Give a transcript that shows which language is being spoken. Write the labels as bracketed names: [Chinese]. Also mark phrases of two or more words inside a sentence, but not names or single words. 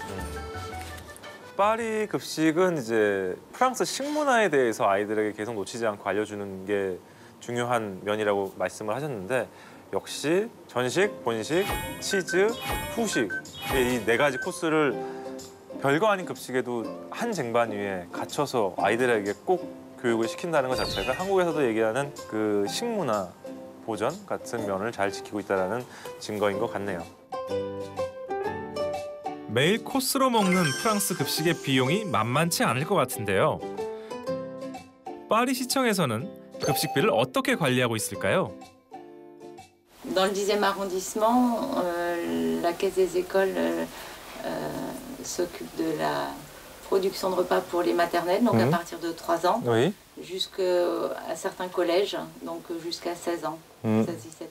[Korean] 파리 급식은 이제 프랑스 식문화에 대해서 아이들에게 계속 놓치지 않고 알려주는 게 중요한 면이라고 말씀을 하셨는데 역시 전식, 본식, 치즈, 후식 이 네 가지 코스를 별거 아닌 급식에도 한 쟁반 위에 갖춰서 아이들에게 꼭 교육을 시킨다는 것 자체가 한국에서도 얘기하는 그 식문화 보전 같은 면을 잘 지키고 있다는 증거인 것 같네요. 매일 코스로 먹는 프랑스 급식의 비용이 만만치 않을 것 같은데요. 파리 시청에서는 급식비를 어떻게 관리하고 있을까요? [French] Dans le 10e arrondissement, la Caisse des écoles s'occupe de la production de repas pour les maternelles, donc à partir de 3 ans, oui. jusqu'à certains collèges, donc jusqu'à 16 ans, 16-17 ans.